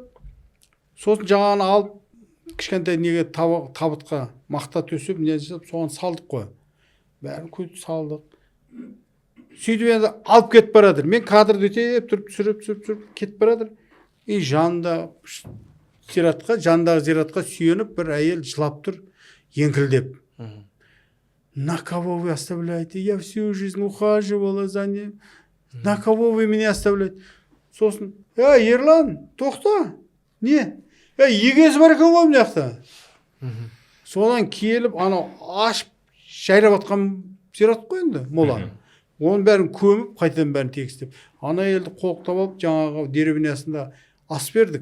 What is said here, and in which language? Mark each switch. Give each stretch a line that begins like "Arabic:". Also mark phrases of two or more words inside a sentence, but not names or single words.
Kazakh: Сосын жаңағын алып, кішкентай неге табытқа мақта төсіп, не жасап, соған салдық қой. Бәрін көтіп салдық. Сөйтіп енді алып кетіп барадыр. Мен кадрды өтеп, тұрып, түсіріп, кетіп барадыр. Жандағы зиратқа сүйеніп, бір әйел жылап тұр, еңкілдеп.
Russian: На кого вы оставляете? Я всю жизнь ухаживала за ним. На кого вы меня оставляете?
Kazakh: Сосын, Ерлан, тоқта. Не? Егесі бар екен ғой мына жақта. Содан келіп, анау ашып, жайрап атқан зират қой енді, мола. Оның бәрін көміп, қайтадан бәрін тегістеп. Ана елді қолықтап алып, жаңағы деревнясында ас бердік.